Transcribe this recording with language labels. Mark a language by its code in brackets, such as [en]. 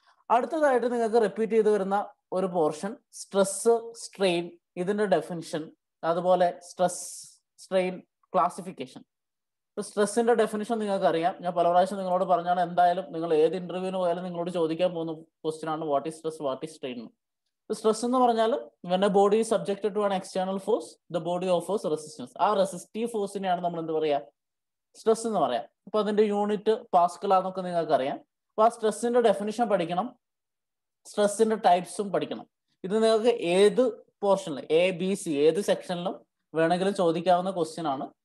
[ml] അടുത്തതായിട്ട് നിങ്ങൾക്ക് റിപ്പീറ്റ് ചെയ്ത് വരുന്ന ഒരു പോർഷൻ സ്ട്രെസ്, സ്ട്രെയിൻ, ഇതിന്റെ ഡെഫിനിഷൻ, അതുപോലെ സ്ട്രെസ് സ്ട്രെയിൻ ക്ലാസിഫിക്കേഷൻ. സ്ട്രെസ്സിന്റെ ഡെഫിനിഷൻ നിങ്ങൾക്ക് അറിയാം. ഞാൻ പല പ്രാവശ്യം നിങ്ങളോട് പറഞ്ഞാണ്, എന്തായാലും നിങ്ങൾ ഏത് ഇന്റർവ്യൂവിന് പോയാലും നിങ്ങളോട് ചോദിക്കാൻ പോകുന്ന ക്വസ്റ്റ്യൻ ആണ് [en] What is stress, what is strain. [ml] Stress എന്ന് പറഞ്ഞാൽ [en] when a body is subjected to an external force, the body offers resistance. [ml] ആ റെസിസ്റ്റീവ് ഫോഴ്സിനെയാണ് നമ്മൾ എന്ത് പറയാ, സ്ട്രെസ് എന്ന് പറയാം. അപ്പൊ അതിന്റെ യൂണിറ്റ് പാസ്കൽ ആണെന്നൊക്കെ നിങ്ങൾക്ക് അറിയാം. അപ്പൊ ആ സ്ട്രെസ്സിന്റെ ഡെഫിനിഷൻ പഠിക്കണം, സ്ട്രെസ്സിന്റെ ടൈപ്സും പഠിക്കണം. ഇത് നിങ്ങൾക്ക് ഏത് പോർഷനിലും ABC ഏത് സെക്ഷനിലും വേണമെങ്കിലും ചോദിക്കാവുന്ന ക്വസ്റ്റ്യൻ ആണ്.